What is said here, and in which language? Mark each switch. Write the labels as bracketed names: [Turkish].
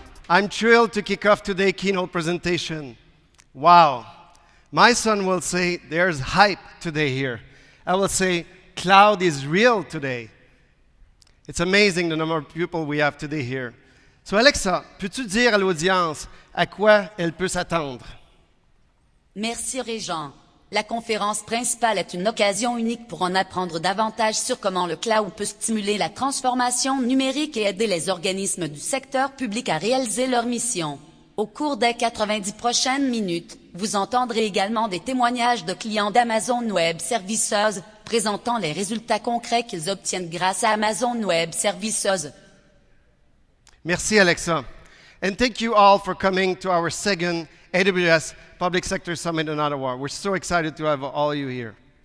[English] I'm thrilled to kick off today's keynote presentation. Wow. My son will say, there's hype today here. I will say, cloud is real today. It's amazing the number of people we have today here. [French] So Alexa, peux-tu dire à l'audience à quoi elle peut s'attendre? Merci Réjean. La conférence principale est une occasion unique pour en apprendre davantage sur comment le cloud peut stimuler la transformation numérique et aider les organismes du secteur public à réaliser leur mission. Au cours des 90 prochaines minutes, vous entendrez également des témoignages de clients d'Amazon Web Services présentant les résultats concrets qu'ils obtiennent grâce à Amazon Web Services. Merci Alexa. [English] And thank you all for coming to our second AWS Public Sector Summit in Ottawa. We're so excited to have all you here.